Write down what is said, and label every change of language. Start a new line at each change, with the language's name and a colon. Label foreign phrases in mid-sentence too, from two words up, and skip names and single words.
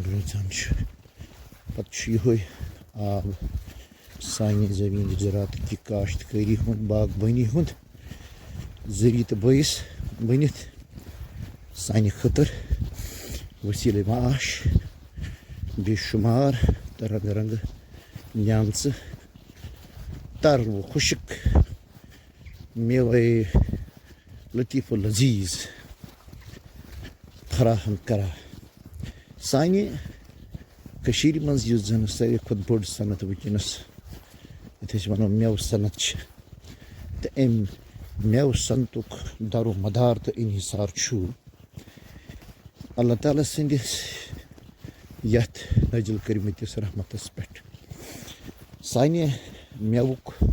Kashmiri: روزان چھُ پتہٕ چھُ یِہوے آب سانہِ زمیٖن زِراعتٕکہِ کاشتکٲری ہُنٛد باغبٲنی ہُنٛد ذٔریعہٕ تہٕ بٲیِس بٔنِتھ سانہِ خٲطرٕ ؤسیٖلہٕ معاش بے شُمار تہٕ رنٛگہٕ رنٛگہٕ نیامژٕ تر و خُشک میوے لطیف و لذیذ فراہم کران سانہِ کٔشیٖرِ منٛز یُس زن ساروی کھۄتہٕ بٔڑ صنعت وٕنکیٚنس یتھ أسۍ ونو مٮ۪وٕ صنعت چھِ تہٕ امہِ مٮ۪وٕ صنعتُک دارو مدار تہٕ انحصار چھُ اللہ تعالیٰ سٕنٛدِس یتھ نٲزِل کٔرمٕتِس رحمتس پٮ۪ٹھ سانہِ مٮ۪وُک